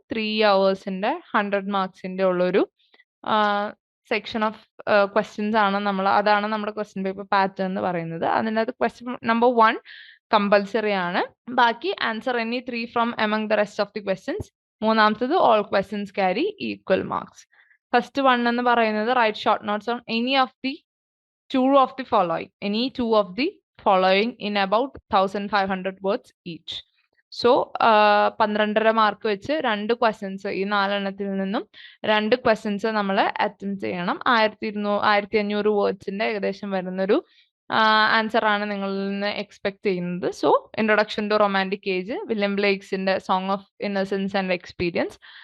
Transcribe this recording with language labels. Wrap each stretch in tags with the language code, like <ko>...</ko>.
<ml>3 hours-ന്റെ 100 marks-ന്റെ ഉള്ളൊരു section of questions ആണ് അതാണ് നമ്മുടെ ക്വസ്റ്റ്യൻ പേപ്പർ പാറ്റേൺ എന്ന് പറയുന്നത്. അതിനകത്ത് ക്വസ്റ്റ്യൻ നമ്പർ 1 കമ്പൽസറി ആണ്.</ml> <en>ബാക്കി answer any 3 from among the rest of the questions. മൂന്നാമത്തത് all questions carry equal marks.</en> <ml>First 1 എന്ന് പറയുന്നത്</ml> <en>Write short notes on any of the 2 of the following, any 2 of the following in about 1500 words each.</en> <ml>So 12.5 mark വെച്ച് 2 questions, ഈ 4 എണ്ണത്തിൽ നിന്നും 2 questions നമ്മൾ attempt ചെയ്യണം. 1500 വേർഡ്സിന്റെ ഏകദേശം വരുന്നൊരു ആൻസർ ആണ് നിങ്ങളിൽ നിന്ന് എക്സ്പെക്ട് ചെയ്യുന്നത്. So introduction to romantic age, William ബ്ലേക്സിന്റെ song of innocence and experience,</ml>